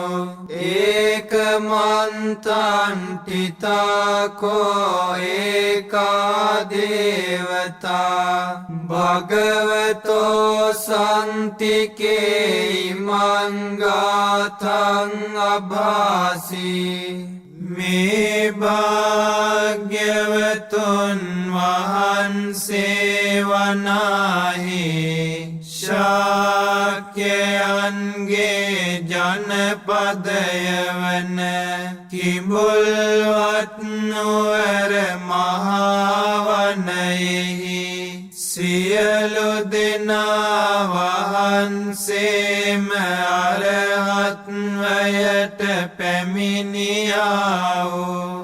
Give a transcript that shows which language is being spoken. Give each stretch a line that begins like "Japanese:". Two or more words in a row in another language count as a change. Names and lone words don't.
Pali: ඒකමන්තං තිතාකෝ ඒකා දේවතා භගවතෝ සන්තිකේ ඉමංගාතං අභාසී
Sinhala: මේ භාග්‍යවතුන් වහන්සේ වනාහි ශාක්‍යයන්ගේ ජනපදය වන කිඹුල්වත් නුවර මහාවනයෙහි සියලු දෙනා වහන්සේම අරහත්වයට පැමිණියා වූ